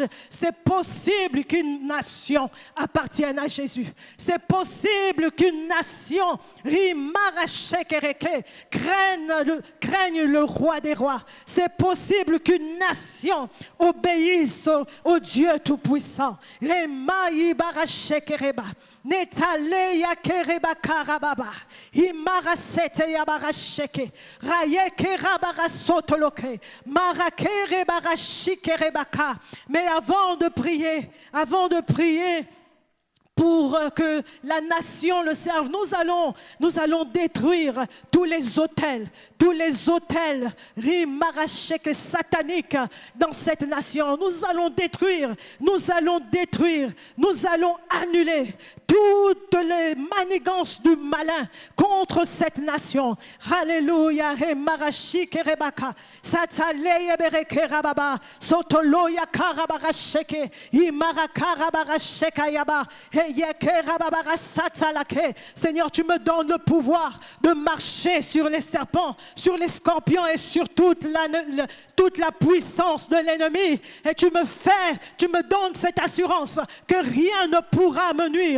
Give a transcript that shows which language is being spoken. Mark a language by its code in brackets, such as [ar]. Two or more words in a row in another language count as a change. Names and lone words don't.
[fr] C'est possible qu'une nation appartienne à Jésus. C'est possible qu'une nation craigne le roi des rois. C'est possible qu'une nation obéisse au Dieu Tout-Puissant. Netale ya kereba karababa, imarasete ya barasheke, rayeke rabarasotoloke, marakere barashike rebaka. Mais avant de prier pour que la nation le serve, nous allons détruire tous les autels rimarachek sataniques dans cette nation. Nous allons détruire, nous allons annuler toutes les manigances du malin contre cette nation. Alléluia. Rimarachik rebaka, sataleye bereke rababa, sotoloya karabarasheke, imarakarabarasheka yaba. Seigneur, tu me donnes le pouvoir de marcher sur les serpents, sur les scorpions et sur toute la puissance de l'ennemi. Et tu me donnes cette assurance que rien ne pourra me nuire.